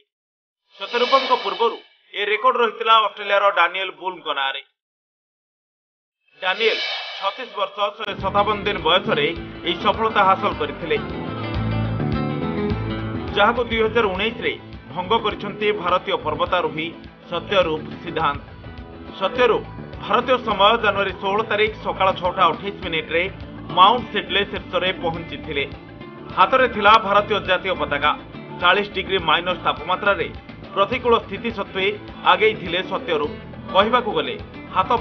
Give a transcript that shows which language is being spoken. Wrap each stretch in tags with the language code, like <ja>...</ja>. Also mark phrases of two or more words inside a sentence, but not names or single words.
<or>ଶତରୂପଙ୍କ ପୂର୍ବରୁ ଏ ରେକର୍ଡ ରହିଥିଲା ଅଷ୍ଟ୍ରେଲିଆ ଡାନିଏଲ ବୁଲ ନାରେ। ଡାନିଏଲ 36 ବର୍ଷ 157 ଦିନ ବୟସ ଏ ସଫଳତା ହାସଲ କରିଥିଲେ, ଯାହାକୁ 2019 ରେ ଭଙ୍ଗ କରିଛନ୍ତି ଭାରତୀୟ ପର୍ବତାରୋହୀ ସତ୍ୟରୂପ ସିଦ୍ଧାନ୍ତ। ସତ୍ୟରୂପ ଭାରତୀୟ ସମୟ ଜାନୁଆରୀ 16 ତାରିଖ ସକାଳ 6:28 ମିନିଟ ରେ ମାଉଣ୍ଟ ସିଡଲେ ଶୀର୍ଷ ରେ ପହଞ୍ଚି ଥିଲେ। ହାତ ଥିଲା ଭାରତୀୟ ଜାତୀୟ ପତାକା। 40 ଡିଗ୍ରୀ ମାଇନସ ତାପମାତ୍ରା ରେ ପ୍ରତିକୂଳ ସ୍ଥିତି ସତ୍ତ୍ୱେ ଆଗେ ଥିଲେ ସତ୍ୟରୂପ। କହିବାକୁ ଗଲେ ହାତ</or>